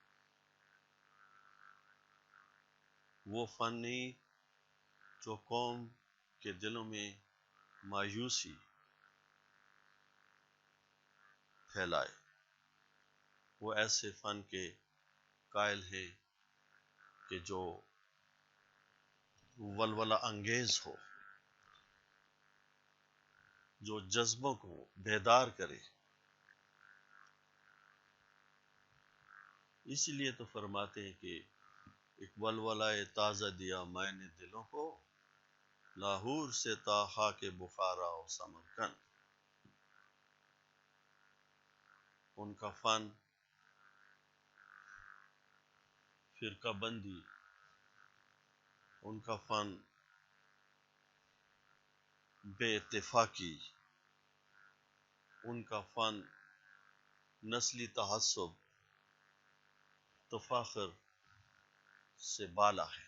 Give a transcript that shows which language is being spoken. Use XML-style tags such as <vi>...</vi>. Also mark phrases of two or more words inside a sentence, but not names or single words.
<ur>وہ فن نہیں جو قوم کے دلوں میں مایوسی پھیلائے، وہ ایسے فن کے قائل ہیں کہ جو ولولہ انگیز ہو، جو جذبوں کو بیدار کرے۔ اس لیے تو فرماتے ہیں کہ ایک ولولہ تازہ دیا میں نے دلوں کو، لاہور سے تا خاک بخارا و سمرقند۔ ان کا فن فرقہ بندی، ان کا فن بے اتفاقی، ان کا فن نسلی تعصب، تفاخر سے بالا ہے۔</ur>